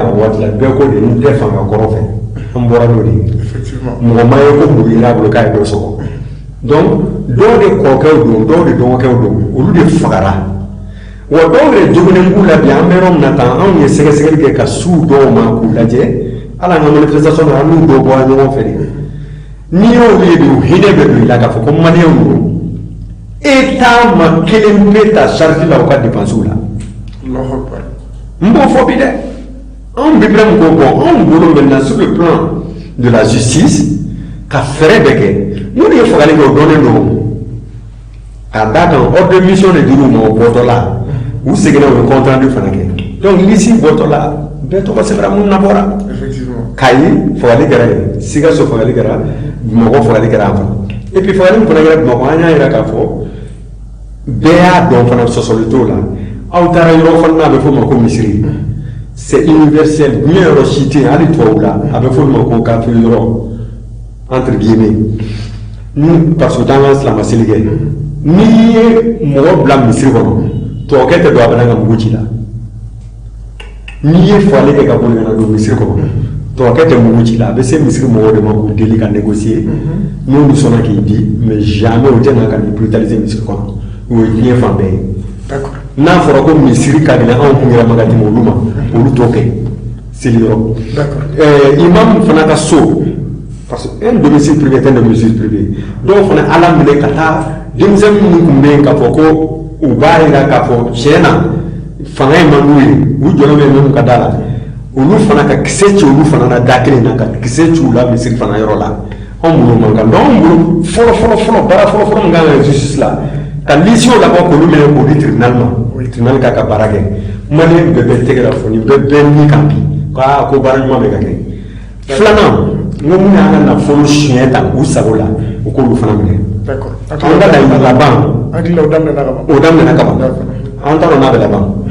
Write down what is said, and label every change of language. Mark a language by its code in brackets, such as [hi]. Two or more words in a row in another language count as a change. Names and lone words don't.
[bm] a waati la bɛɛ ko de n tɛ fanga kɔrɔ fɛ an bɔra n'o de ye mɔgɔ ma ye ko muru yera a bolo k'a ye dɔ sɔgɔ donc dɔw de kɔrɔkɛw don dɔw de dɔgɔkɛw don olu de fagara wa dɔw de joginnen b'u la bi an bɛ yɔrɔ min na tan anw ye sɛgɛsɛgɛli kɛ ka su dɔw ma k'u lajɛ hali an ka manifestation na an n'u dɔw bɔra ɲɔgɔn fɛ de n'i y'olu ye bi u hinɛ bɛ don i la k'a fɔ ko maliyɛnw don État ma kelen pe ta charge la u ka dépenses la n b'o fɔ bi dɛ anw bi Ibrahim ko bon anw bolo [fr] maintenant sur le plan de la justice [bm] ka fɛɛrɛ bɛɛ kɛ mun de ye fagali kɛ o dɔnnen don ka d'a kan [fr] ordre de mission [bm] de dir'u ma o bɔtɔ la u seginna u ye [fr] compte rendu [bm] fana kɛ donc liste bɔtɔ la bɛɛ tɔgɔ sɛbɛnna mun na bɔra Kayi fagali kɛra yen Sikaso fagali kɛra Bamakɔ fagali kɛra an fana [fr] et puis [bm] fagali min fana kɛra Bamakɔ an y'a yira k'a fɔ bɛɛ y'a dɔn fana sɔsɔli t'o la aw taara yɔrɔ fana a bɛ f'o ma ko misiri [fr] c'est universel [bm] diɲɛ yɔrɔ si tɛ yen hali tubabu la a bɛ f'o ma ko kafiri yɔrɔ [fr] entre guillemets [bm] ni [fr] parce que [bm] t'an ka silamɛ seli kɛ n'i ye mɔgɔ bila misiri kɔnɔ tubabukɛ tɛ don a bɛ n'an ka mugu ci la n'i ye fagali kɛ ka boli ka na don misiri kɔnɔ tubabukɛ tɛ mugu ci la a bɛ se misiri mɔgɔw de ma k'u deli ka négocier n'olu sɔnna k'i di [fr] mais jamais [bm] o tɛ na ka n'i brutaliser misiri kɔnɔ o ye diɲɛ fan bɛɛ ye n'a fɔra ko misiri ka gɛlɛn anw kun yɛrɛ ma ka tɛmɛ olu ma olu t'o kɛ seli yɔrɔ imam fana ka so [fr] parce que un domicile privé est un domicile privé [bm] dɔw fana ala minɛ ka taa denmisɛnnin minnu tun bɛ yen k'a fɔ ko u b'a yira k'a fɔ tiɲɛ na fanga in man d'u ye u jɔlen bɛ minnu ka da la olu fana ka kisɛ ci olu fana na da kelen na ka kisɛ ci u la misiri fana yɔrɔ la anw bolo man kan donc anw bolo fɔlɔ baara fɔlɔ min kan ka justice la ka lisiw labɔ k'olu minɛ k'o di tribunal ma tribunal k'a ka baara kɛ maliyɛn bɛɛ bɛ tɛgɛ la foni bɛɛ bɛ ni kan bi ko baara ɲuman bɛ ka kɛ filanan n ko mun y'an ka nafolo siɲɛ ta u sago la u k'olu fana minɛ an ka laɲini laban o daminɛna ka ban an t'a dɔn n'a bɛ laban